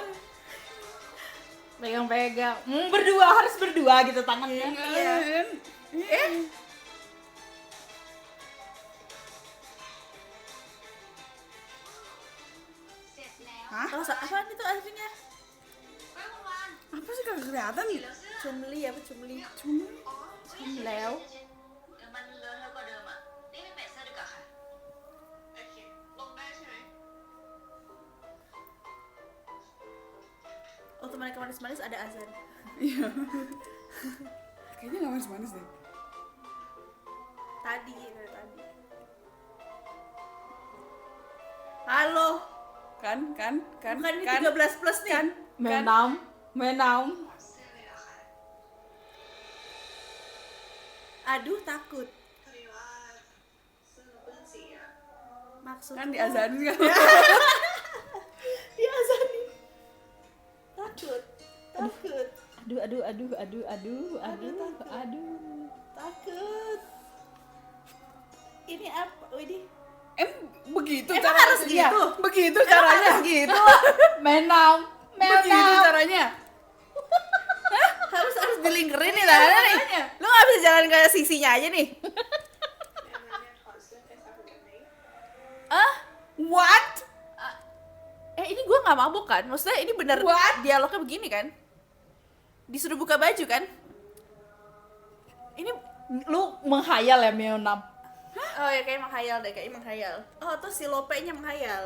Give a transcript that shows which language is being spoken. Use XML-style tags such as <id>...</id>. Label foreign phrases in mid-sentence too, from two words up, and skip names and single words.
<id>pegang-pegang. Berdua, harus berdua gitu tangannya. Iya. Hah? Oh, apaan itu aslinya?</id> <th>เฮ้ยคุณวาน</th> <id>Apa sih kagak kelihatan?</id> <th>สีเหลืองเสื้อ</th> <id>Cumli apa cumli? Cuma</id> <th>อ๋อเฮ้ย แล้ว เดี๋ยวมันเลอะเทอะกว่าเดิมอ่ะนี่ไปเปลี่ยนเสื้อดีกว่าค่ะ ๆ โอเค ลงได้ใช่ไหม</th> <id>Oh, teman yang manis-manis ada azan. iya. Kayaknya nggak manis-manis deh. Tadi, dari tadi. Halo, Kan? bukan ini 13 plus nih. Menam.</id> <th>เสื้อเลยเหรอคะ</th> <id>Aduh, takut.</id> <th>พอดีว่าเสื้อเราเปื้อนสีอะ</th> <id>Maksud Kan diazanin kan? diazanin. Takut. Aduh. Takut. ini apa? Widih. Begitu Emang caranya. harus gitu? Begitu caranya. Gitu. Menam. Begitu caranya. harus dilingkerin nih tangannya nih. Lu nggak bisa jalan kayak sisinya aja nih.</id> <th>เนี่ยถอดเสื้อไปซักเหมือนกันไหม</th> <id>Ah, What? ini gue nggak mabuk kan? Maksudnya ini bener What? dialognya begini kan? Disuruh buka baju kan? Ini Lu menghayal ya Menam. oh ya kayak menghayal deh, kayak menghayal. Oh tuh si Lope-nya menghayal.</id>